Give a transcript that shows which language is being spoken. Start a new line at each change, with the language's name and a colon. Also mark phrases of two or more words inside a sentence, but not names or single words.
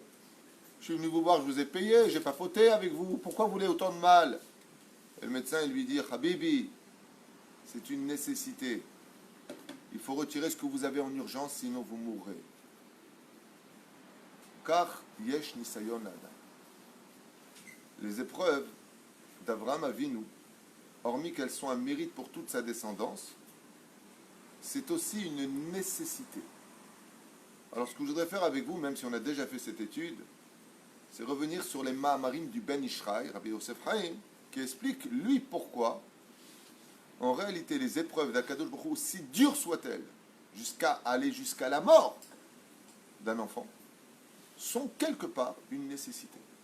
French: Je suis venu vous voir, je vous ai payé, j'ai pas fauté avec vous. Pourquoi vous voulez autant de mal? Et le médecin il lui dit Habibi, c'est une nécessité. Il faut retirer ce que vous avez en urgence, sinon vous mourrez.
Hebrew: Car יש ניסיון אדם.
French: Les épreuves d'Abraham Avinu, hormis qu'elles sont un mérite pour toute sa descendance, c'est aussi une nécessité. Alors ce que je voudrais faire avec vous, même si on a déjà fait cette étude, c'est revenir sur les Ma'amarim du Ben Ishraï, Rabbi Yosef Haïm, qui explique, lui, pourquoi, en réalité, les épreuves d'
Hebrew: הקדוש ברוך הוא,
French: aussi dures soient-elles, jusqu'à aller jusqu'à la mort d'un enfant, sont quelque part une nécessité.